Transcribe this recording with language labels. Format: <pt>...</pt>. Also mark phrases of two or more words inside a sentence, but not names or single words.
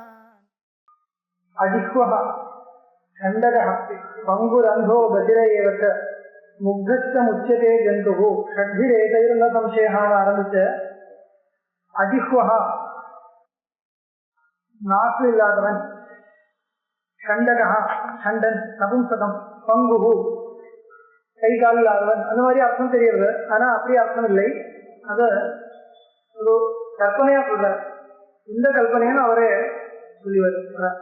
<sa>अजिह्वः खण्डकः पङ्गुरन्धो बधिर एव च मुग्धश्च मुच्यते जन्तुः षड्भिरेतैर्न संशयः आरम्भिच्च अजिह्वः</sa> <ta>नाக்கு இல்லாதவன், கண்டகா கண்டன் நபும்சகம், பங்குஹு கை கால் இல்லாதவன், அந்த மாதிரி அர்த்தம் தெரியுது. ஆனா அப்படி அர்த்தம் இல்லை, அது ஒரு கற்பனையா சொல்றார். இந்த கல்பனைன்னு அவரே சொல்லி வருகிறார்.</ta>